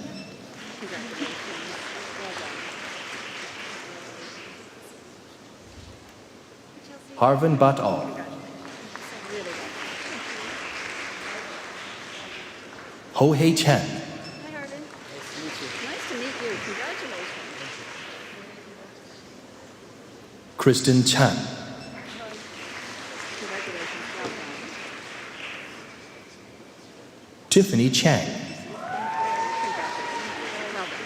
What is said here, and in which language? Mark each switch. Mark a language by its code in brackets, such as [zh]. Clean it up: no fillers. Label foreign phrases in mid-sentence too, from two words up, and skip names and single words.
[en] Harvin Bat-Al. Ho Hei Chen. Hi, Harvin. Nice to meet you. Congratulations. Kristen Chan. Tiffany Chang.